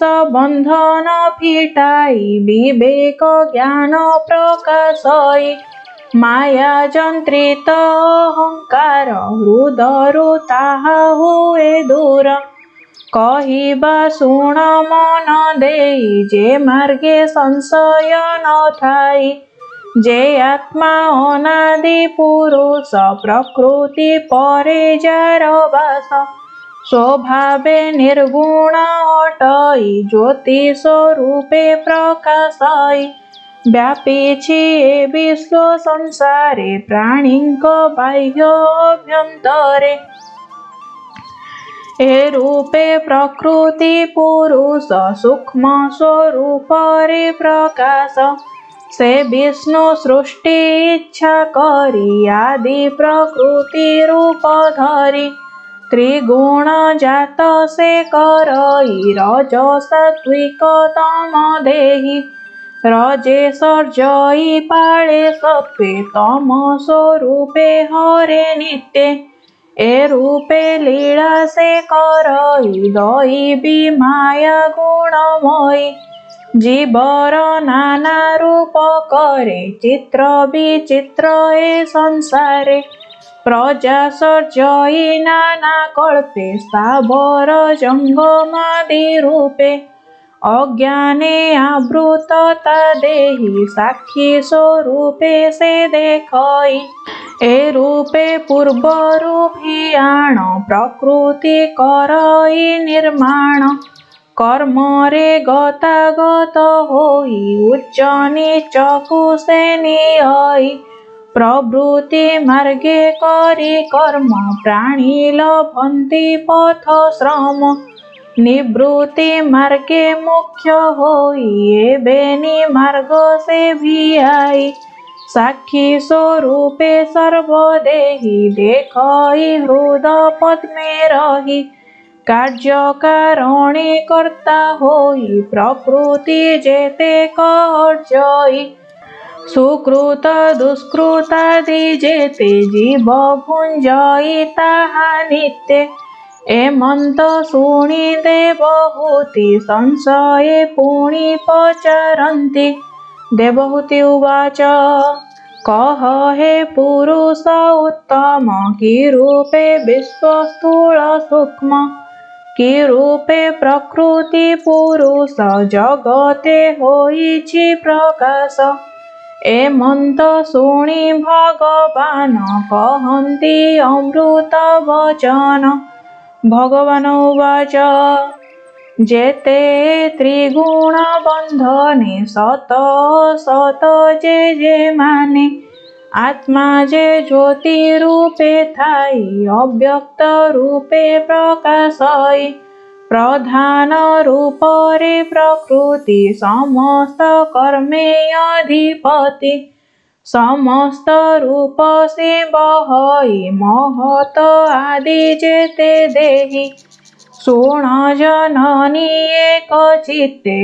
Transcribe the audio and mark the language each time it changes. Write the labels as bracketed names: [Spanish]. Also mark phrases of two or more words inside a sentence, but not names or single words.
[Odia] ବନ୍ଧନ ଫିଟାଇ ବିବେକ ଜ୍ଞାନ ପ୍ରକାଶଇ ମାୟା ଯନ୍ତ୍ରିତ ଅହଂକାର ହୃଦୟରୁ ତାହା ହୁଏ ଦୂର କହିବା ଶୃଣ ମନ ଦେଇ ଯେ ମାର୍ଗେ ସଂଶୟ ନ ଥାଇ ଯେ ଆତ୍ମା ଅନାଦି ପୁରୁଷ ପ୍ରକୃତି ପରେ ଯାର ବାସ ସ୍ୱଭାବେ ନିର୍ଗୁଣ ଅଟଇ ଜ୍ୟୋତି ସ୍ୱରୂପେ ପ୍ରକାଶଇ ବ୍ୟାପୀଛି ଏ ବିଶ୍ୱ ସଂସାରେ ପ୍ରାଣିକ ବାହ୍ୟ ଅଭ୍ୟନ୍ତରେ ଏ ରୂପେ ପ୍ରକୃତି ପୁରୁଷ ସୂକ୍ଷ୍ମ ସ୍ୱରୂପ ରେ ପ୍ରକାଶ ସେ ବିଷ୍ଣୁ ସୃଷ୍ଟି ଇଚ୍ଛା କରି ଆଦି ପ୍ରକୃତି ରୂପ ଧରି ତ୍ରିଗୁଣ ଜାତ ସେ କରଇ ରଜ ସାତ୍ୱିକ ତମ ଦେହି ରଜେ ସର୍ଜଇ ପାଳେ ସତ୍ୱେ ତମ ସ୍ୱରୂପେ ହରେ ନିତ୍ୟ ଏ ରୂପେ ଲୀଳା ସେ କରଇ ଦୈବୀ ମାୟା ଗୁଣମୟୀ ଜୀବର ନାନା ରୂପ କରେ ଚିତ୍ର ବିଚିତ୍ର ଏ ସଂସାରେ ପ୍ରଜା ସର୍ଜଇ ନାନା କଳ୍ପେ ସ୍ଥାବର ଜଙ୍ଗମାଦି ରୂପେ ଅଜ୍ଞାନେ ଆବୃତତା ଦେହି ସାକ୍ଷୀ ସ୍ୱରୂପେ ସେ ଦେଖଇ ଏ ରୂପେ ପୂର୍ବରୂପିୟାଣ ପ୍ରକୃତି କରଇ ନିର୍ମାଣ କର୍ମ ରେ ଗତାଗତ ହୋଇ ଉଚ୍ଚ ନୀଚ କୁସେ ନିୟଇ ପ୍ରବୃତ୍ତି ମାର୍ଗେ କରି କର୍ମ ପ୍ରାଣୀ ଲଭନ୍ତି ପଥ ଶ୍ରମ ନିବୃତ୍ତି ମାର୍ଗେ ମୁଖ୍ୟ ହୋଇ ଏବେ ମାର୍ଗ ସେ ଭିୟାଇ ସାକ୍ଷୀ ସ୍ୱରୂପେ ସର୍ବଦେହି ଦେଖଇ ହୃଦ ପଦ୍ମେ ରହି କାର୍ଯ୍ୟକାରିଣୀ କର୍ତ୍ତା ହୋଇ ପ୍ରକୃତି ଯେତେ କର୍ଜଇ ସୁକୃତ ଦୁଷ୍କୃତାଦି ଯେତେ ଜୀବ ଭୁଞ୍ଜଇ ତାହା ନିତ୍ୟ ଏମନ୍ତ ଶୁଣି ଦେବହୂତି ସଂଶୟେ ପୁଣି ପଚାରନ୍ତି। ଦେବହୂତି ଉବାଚ କହ ହେ ପୁରୁଷ ଉତ୍ତମ କି ରୂପେ ବିଶ୍ୱସ୍ଥୂଳ ସୂକ୍ଷ୍ମ କି ରୂପେ ପ୍ରକୃତି ପୁରୁଷ ଜଗତେ ହୋଇଛି ପ୍ରକାଶ ଏମନ୍ତ ଶୁଣି ଭଗବାନ କହନ୍ତି ଅମୃତ ବଚନ। ଭଗବାନ ଉବାଚ ଯେତେ ତ୍ରିଗୁଣ ବନ୍ଧନେ ସତ ସତ ଯେ ଯେ ମାନେ ଆତ୍ମା ଯେ ଜ୍ୟୋତି ରୂପେ ଥାଇ ଅବ୍ୟକ୍ତ ରୂପେ ପ୍ରକାଶଇ ପ୍ରଧାନ ରୂପ ରେ ପ୍ରକୃତି ସମସ୍ତ କର୍ମେ ଅଧିପତି ସମସ୍ତ ରୂପ ସେ ବହଇ ମହତ ଆଦି ଯେତେ ଦେହି ସୋଣ ଜନନୀ ଏକ ଚିତ୍ତେ